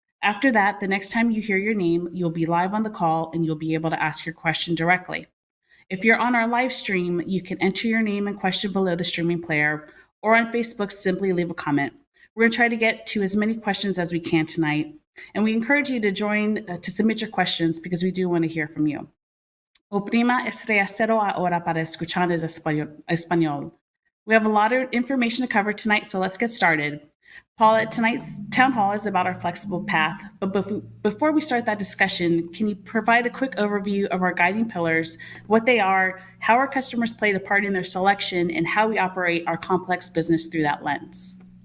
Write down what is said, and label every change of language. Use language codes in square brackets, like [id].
[en] After that, the next time you hear your name, you'll be live on the call and you'll be able to ask your question directly. If you're on our live stream, you can enter your name and question below the streaming player, or on Facebook, simply leave a comment. We're going to try to get to as many questions as we can tonight, and we encourage you to join to submit your questions because we do want to hear from you. [es] Oprima estrella cero ahora para escuchar en español. [en] We have a lot of information to cover tonight, so let's get started. Paula, tonight's town hall is about our flexible path, but before we start that discussion, can you provide a quick overview of our guiding pillars, what they are, how our customers played a part in their selection, and how we operate our complex business through that lens?